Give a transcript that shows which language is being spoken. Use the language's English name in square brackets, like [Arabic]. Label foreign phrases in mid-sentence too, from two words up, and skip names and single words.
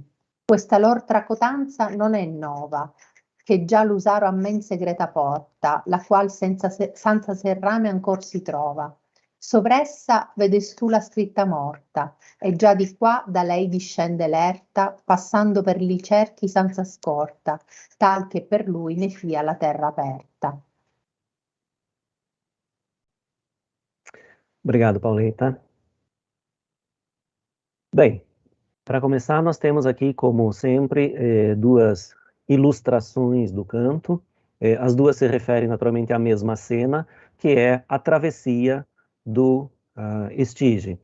[Italian] Questa lor tracotanza non è nova, che già l'usaro a men segreta porta, la qual senza serrame ancor si trova. Sovressa vedestù la scritta morta, e già di qua da lei discende l'erta, passando per li cerchi senza scorta, tal che per lui ne fia la terra aperta. [Portuguese] Obrigado, Pauleta. Bem, para começar, nós temos aqui, como sempre, duas ilustrações do canto. As duas se referem naturalmente à mesma cena, que é a travessia do Estige.